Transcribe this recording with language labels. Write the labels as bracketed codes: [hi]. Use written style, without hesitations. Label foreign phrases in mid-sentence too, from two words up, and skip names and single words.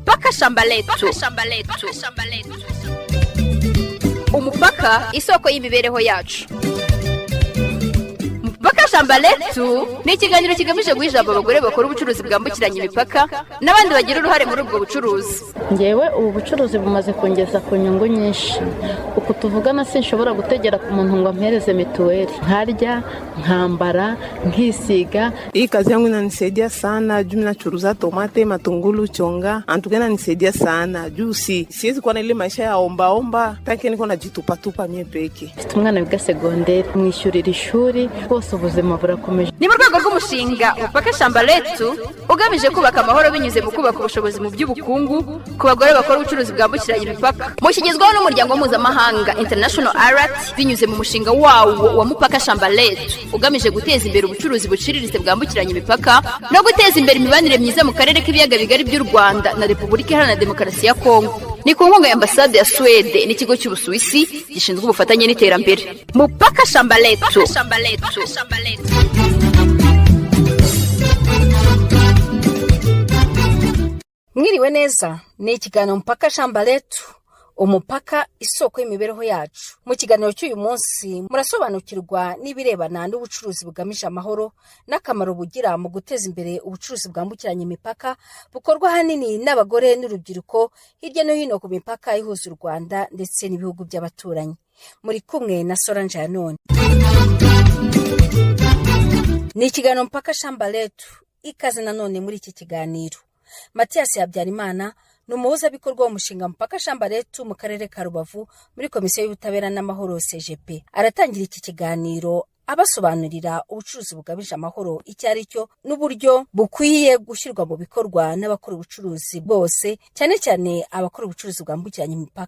[rw] shamba letu. Umupaka isoko y'imibereho yacu. Mupaka shamba letu ni ikiganiro kigamije guha ijambo abagore bakora ubucuruzi bwambukiranya imipaka n'abandi bagira uruhare muri ubwo bucuruzi. Ngewe ubu bucuruzi bumaze kongeza ku nyungu nyinshi. Uko tuvugana sinshobora gutegera ku muntu ngo ampereze mituweli. Nkarya, nkambara, nkisiga. [sw] Hii kazi yangu inanisaidia sana juu ninachuruza tomate, matungulu, chonga. Antukena nisaidia sana juu siwezi kuwa na ile maisha ya omba taki niko najitupa mie peke. [rw] Umwana wiga segonderi mwishyurira ishuri bose ubuzima burakomeje. Ni mu rwego rw'umushinga Mupaka shamba letu ugamije kubaka amahoro binyuze mu kubaka ubushobozi mu by'ubukungu ku bagore bakora ubucuruzi bwambukiranya imipaka. Mushyigizwaho n'umuryango mpuzamahanga International Alert binyuze mu mushinga wawo wa Mupaka shamba letu ugamije guteza imbere ubucuruzi buciriritse bwambukiranya imipaka no guteza imbere imibanire myiza mu karere k'ibiyaga bigari by'u Rwanda na Repubulika Iharanira Demokarasi ya Kongo. Ni ku nkunga ya ambasade ya Swede n'ikigo cy'Ubusuwisi gishinzwe ubufatanye n'iterambere. Mupaka shamba letu. Mwiriwe neza, ni ikiganiro Mupaka shamba letu, umupaka isoko y'imibereho yacu. Mu kiganiro cy'uyu munsi murasobanukirwa n'ibirebana n'ubucuruzi bugamije amahoro n'akamaro bugira mu guteza imbere ubucuruzi bwambukiranya imipaka bukorwa hanini n'abagore n'urubyiruko hirya no hino ku mipaka ihuza u Rwanda ndetse n'ibihugu by'abaturanyi. Muri kumwe na Solange Yanone. Ni ikiganiro Mupaka shamba letu, ikaze nanone muri iki kiganiro. Mathias Habyarimana ni umuhuzabikorwa w'umushinga Mupaka shamba letu mu karere ka Rubavu muri komisiyo y'ubutabera n'amahoro CGP. Aratangira iki kiganiro abasobanurira ubucuruzi bugamije amahoro icyo ari cyo n'uburyo bukwiye gushyirwa mu bikorwa n'abakora ubucuruzi bose, cyane cyane abakora ubucuruzi bwambukiranya imipaka.